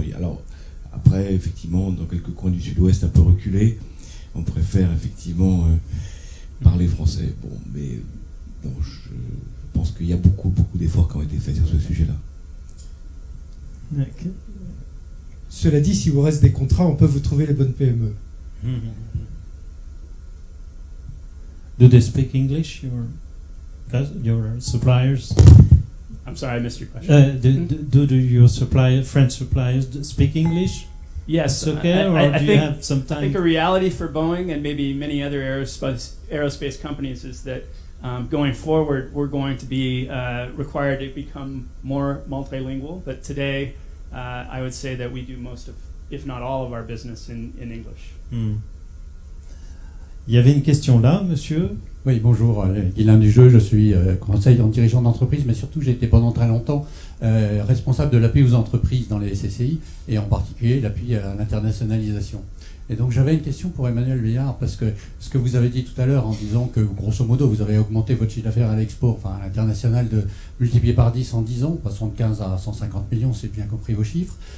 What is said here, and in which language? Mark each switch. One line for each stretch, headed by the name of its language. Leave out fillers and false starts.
French: Alors, après, effectivement, dans quelques coins du sud-ouest un peu reculés, on préfère effectivement parler français. Bon, mais Donc je pense qu'il y a beaucoup d'efforts qui ont été faits sur ce sujet-là. Okay. Cela dit, si vous reste des contrats, on peut vous trouver les bonnes PME.
English: Do they speak English, your suppliers? I'm sorry, I missed your question. Do your French suppliers speak English? Yes, It's okay, or I do you think, have some I think time? a reality for Boeing and maybe many other aerospace companies is that going forward, we're going to be required to become more multilingual. But today, I would say that we do most of, if not all of our business in English.
French: Il y avait une question là, monsieur. Oui, bonjour, Guylain Dujeu, je suis conseiller en dirigeant d'entreprise, mais surtout j'ai été pendant très longtemps responsable de l'appui aux entreprises dans les CCI, et en particulier l'appui à l'internationalisation. Et donc j'avais une question pour Emmanuel Vieillard, parce que ce que vous avez dit tout à l'heure en disant que grosso modo vous avez augmenté votre chiffre d'affaires à l'export, enfin à l'international, de multiplié par 10 en 10 ans, passant de 15 à 150 millions, c'est bien compris vos chiffres.